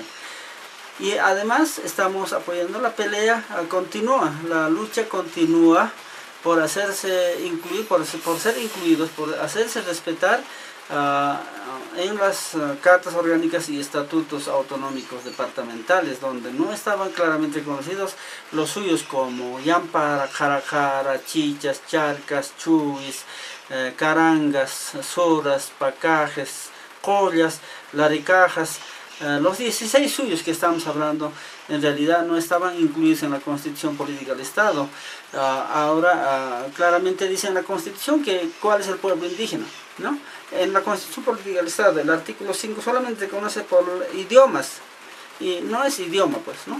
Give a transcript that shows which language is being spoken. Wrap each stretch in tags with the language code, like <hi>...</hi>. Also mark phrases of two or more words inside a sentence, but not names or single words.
<es>Y además estamos apoyando la pelea, continúa, la lucha continúa por hacerse incluir, por ser incluidos, por hacerse respetar en las cartas orgánicas y estatutos autonómicos departamentales, donde no estaban claramente reconocidos los suyos como Yampara, Carajara, Chichas, Charcas, Chuis, Carangas, Soras, Pacajes, Collas, Laricajas. Los 16 suyos que estamos hablando en realidad no estaban incluidos en la Constitución Política del Estado. Ahora claramente dice en la Constitución que cuál es el pueblo indígena, ¿no? En la Constitución Política del Estado, el artículo 5 solamente reconoce por idiomas, y no es idioma, pues, ¿no?</es>